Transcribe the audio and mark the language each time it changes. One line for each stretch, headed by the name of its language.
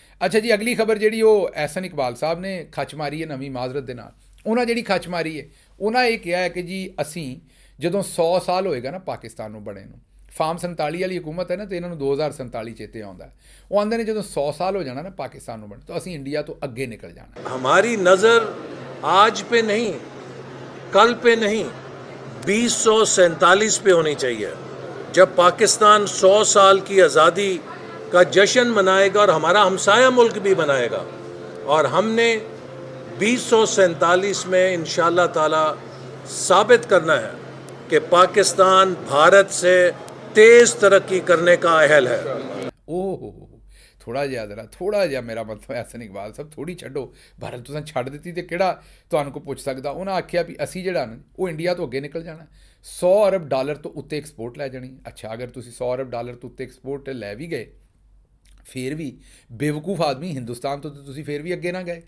Punjabi: ਅੱਛਾ ਜੀ, ਅਗਲੀ ਖਬਰ ਜਿਹੜੀ ਉਹ ਐਹਸਨ ਇਕਬਾਲ ਸਾਹਿਬ ਨੇ ਖੱਚ ਮਾਰੀ ਹੈ ਨਵੀਂ ਮਾਜ਼ਰਤ ਦੇ ਨਾਲ। ਉਹਨਾਂ ਜਿਹੜੀ ਖੱਚ ਮਾਰੀ ਹੈ, ਉਹਨਾਂ ਇਹ ਕਿਹਾ ਹੈ ਕਿ ਜੀ ਅਸੀਂ ਜਦੋਂ 100 ਸਾਲ ਹੋਏਗਾ ਨਾ ਪਾਕਿਸਤਾਨ ਨੂੰ ਬਣੇ ਨੂੰ, ਫਾਰਮ 47 ਵਾਲੀ ਹਕੂਮਤ ਹੈ ਨਾ, ਤੇ ਇਹਨਾਂ ਨੂੰ 2047 ਚੇਤੇ ਆਉਂਦਾ। ਉਹ ਆਉਂਦੇ ਨੇ ਜਦੋਂ 100 ਸਾਲ ਹੋ ਜਾਣਾ ਨਾ ਪਾਕਿਸਤਾਨ ਨੂੰ ਬਣੇ ਤਾਂ ਅਸੀਂ ਇੰਡੀਆ ਤੋਂ ਅੱਗੇ ਨਿਕਲ ਜਾਣਾ।
Hindi: हमारी नज़र आज पे नहीं, कल पे नहीं, 2047 पे होनी चाहिए, जब पाकिस्तान 100 साल की आज़ादी का जश्न मनाएगा और हमारा हमसाया मुल्क भी बनाएगा। और हमने 2047 में इंशाअल्लाह ताला साबित करना है कि पाकिस्तान भारत से तेज़ तरक्की करने का अहल है।
Punjabi: ਓਹ ਥੋੜ੍ਹਾ ਜਿਹਾ ਮੇਰਾ ਮਤਲਬ ਐਹਸਨ ਇਕਬਾਲ ਸਾਹਿਬ ਥੋੜ੍ਹੀ ਛੱਡੋ, ਭਾਰਤ ਤੁਸੀਂ ਛੱਡ ਦਿੱਤੀ ਤੇ ਕਿਹੜਾ ਤੁਹਾਨੂੰ ਕੋਈ ਪੁੱਛ ਸਕਦਾ। ਉਹਨਾਂ ਆਖਿਆ ਵੀ ਅਸੀਂ ਜਿਹੜਾ ਨਾ ਉਹ ਇੰਡੀਆ ਤੋਂ ਅੱਗੇ ਨਿਕਲ ਜਾਣਾ, $100 ਅਰਬ ਤੋਂ ਉੱਤੇ ਐਕਸਪੋਰਟ ਲੈ ਜਾਣੀ। ਅੱਛਾ, ਅਗਰ ਤੁਸੀਂ $100 ਅਰਬ ਤੋਂ ਉੱਤੇ ਐਕਸਪੋਰਟ ਲੈ ਵੀ ਗਏ ਫਿਰ ਵੀ ਬੇਵਕੂਫ ਆਦਮੀ ਹਿੰਦੁਸਤਾਨ ਤੋਂ ਤੁਸੀਂ ਫਿਰ ਵੀ ਅੱਗੇ ਨਾ ਗਏ।